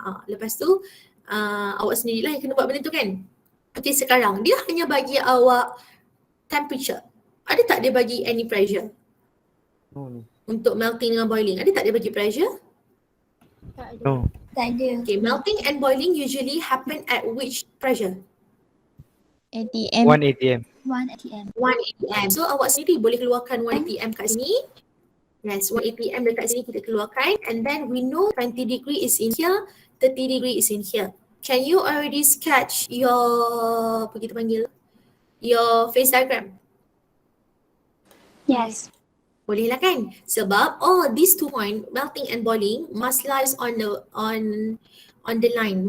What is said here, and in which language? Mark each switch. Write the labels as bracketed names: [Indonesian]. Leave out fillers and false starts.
[Malay] Lepas tu, awak sendirilah yang kena buat benda tu kan. Okay, sekarang dia hanya bagi awak temperature. Ada tak dia bagi any pressure? No ni. Untuk melting dengan boiling, ada tak dia bagi pressure? [English] No. [Malay] Tak ada. [English] Okay, melting and boiling usually happen at which pressure? ATM. 1 ATM. 1 atm. 1 atm. [Malay] So awak sendiri boleh keluarkan 1 atm kat sini. Yes, 1 atm dekat sini kita keluarkan. [English] And then we know 20 degree is in here, 30 degree is in here. Can you already sketch your, apa kita panggil? Your phase diagram? Yes. [Malay] Boleh lah kan? Sebab [English] these 2 point, melting and boiling, must lies on the line.